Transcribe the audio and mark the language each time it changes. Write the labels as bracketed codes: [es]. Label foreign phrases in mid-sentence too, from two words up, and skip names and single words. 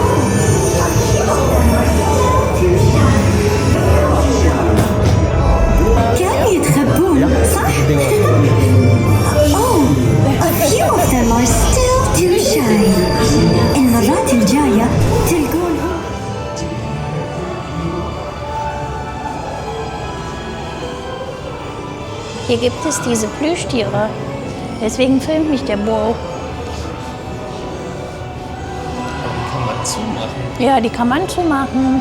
[ar] كانوا يتخبون صح؟ [en] Oh, a few of them are still too shy. [ar] المرات الجاية تلقونهم. [de] Hier gibt es diese Plüschtiere. Deswegen filmt mich der Bo. Kann man zumachen. Ja, die kann man zumachen.